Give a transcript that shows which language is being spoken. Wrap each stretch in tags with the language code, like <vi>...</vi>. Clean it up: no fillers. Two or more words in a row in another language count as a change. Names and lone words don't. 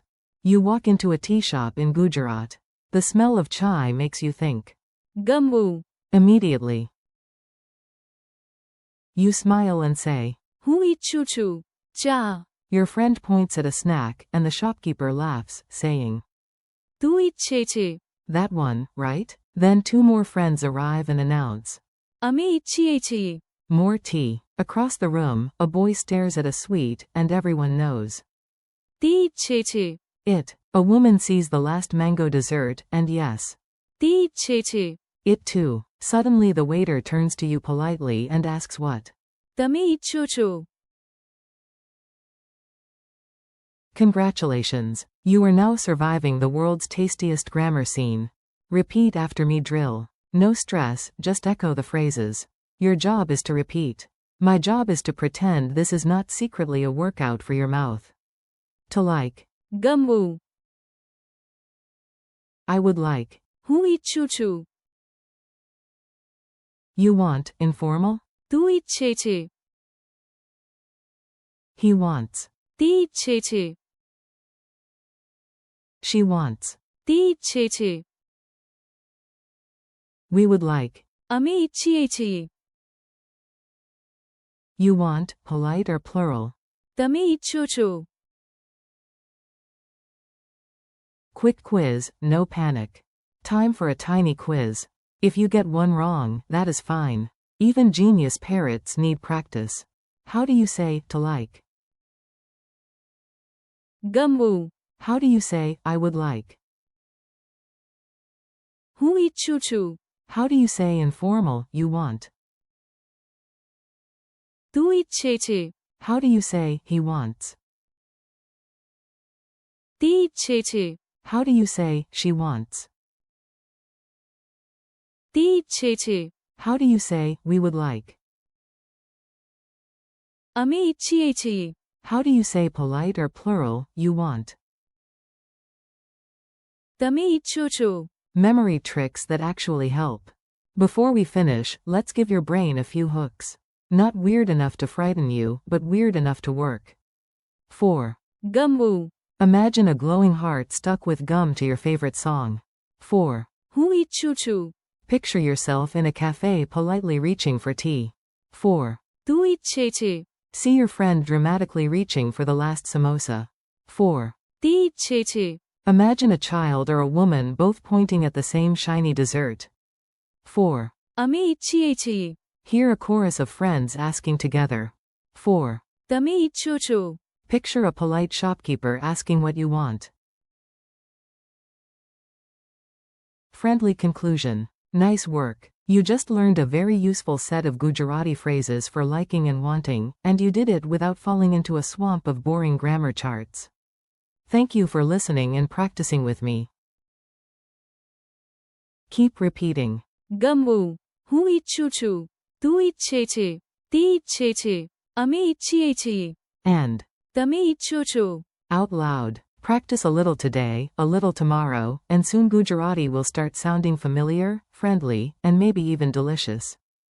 <en>You walk into a tea shop in Gujarat. The smell of chai makes you think</en> <gu>gamvuં.</gu> <en>immediately. You smile and say,</en> <gu>હું ઈચ્છું છું. ચા.</gu> <en>Your friend points at a snack, and the shopkeeper laughs, saying,</en> <gu>તું ઈચ્છે છે.</gu> <en>That one, right? Then two more friends arrive and announce,</en> <gu>અમે ઈચ્છીએ છીએ.</gu> <en>More tea. Across the room, a boy stares at a sweet, and everyone knows.</en> <gu>તે ઈચ્છે છે.</gu> <en>It. A woman sees the last mango dessert, and yes.</en> <gu>તે ઈચ્છે છે.</gu> <en>It too. Suddenly the waiter turns to you politely and asks what.</en> <gu>તમે ઈચ્છો છો.</gu> <en>Congratulations. You are now surviving the world's tastiest grammar scene. Repeat after me drill. No stress, just echo the phrases. Your job is to repeat. My job is to pretend this is not secretly a workout for your mouth. To like.</en> <gu>ગમવું.</gu> <en>I would like.</en> <gu>હું ઈચ્છું છું.</gu> <en>You want, informal?</en> <gu>તું ઈચ્છે છે.</gu> <en>He wants.</en> <gu>તે ઈચ્છે છે.</gu> <en>She wants.</en> <gu>તે ઈચ્છે છે.</gu> <en>We would like.</en> <gu>અમે ઈચ્છીએ છીએ.</gu> <en>You want, polite or plural?</en> <gu>તમે ઈચ્છો છો.</gu> <en>Quick quiz, no panic. Time for a tiny quiz. If you get one wrong, that is fine. Even genius parrots need practice. How do you say, to like?</en> <gu>ગમવું.</gu> <en>How do you say, I would like?</en> <gu>હું ઈચ્છું છું.</gu> <en>How do you say informal, you want?</en> <gu>તું ઈચ્છે છે.</gu> <en>How do you say, he wants?</en> <gu>તે ઈચ્છે છે.</gu> <en>How do you say, she wants?</en> <gu>તે ઈચ્છે છે.</gu> <en>How do you say, we would like?</en> <gu>અમે ઈચ્છીએ છીએ.</gu> <en>How do you say polite or plural, you want?</en> <gu>તમે ઈચ્છો છો.</gu> <en>Memory tricks that actually help. Before we finish, let's give your brain a few hooks. Not weird enough to frighten you, but weird enough to work. 4.</en> <gu>ગમવું.</gu> <en>Imagine a glowing heart stuck with gum to your favorite song. 4.</en> <gu>હું ઈચ્છું છું.</gu> <en>Picture yourself in a cafe politely reaching for tea. 4.</en> <gu>તું ઈચ્છે છે.</gu> <en>See your friend dramatically reaching for the last samosa. 4.</en> <gu>તે ઈચ્છે છે.</gu> <en>Imagine a child or a woman both pointing at the same shiny dessert. 4.</en> <gu>અમે ઈચ્છીએ છીએ.</gu> <en>Hear a chorus of friends asking together. 4.</en> <gu>તમે ઈચ્છો છો.</gu> <en>Picture a polite shopkeeper asking what you want. Friendly conclusion. Nice work. You just learned a very useful set of Gujarati phrases for liking and wanting, and you did it without falling into a swamp of boring grammar charts. Thank you for listening and practicing with me. Keep repeating.</en> <gu>ગમવું. હું ઈચ્છું છું. તું ઈચ્છે છે. તે ઈચ્છે છે. અમે ઈચ્છીએ છીએ.</gu> <en>And.</en> <gu>તમે ઈચ્છો છો.</gu> <en>Out loud. Practice a little today, a little tomorrow, and soon Gujarati will start sounding familiar, friendly, and maybe even delicious.</en>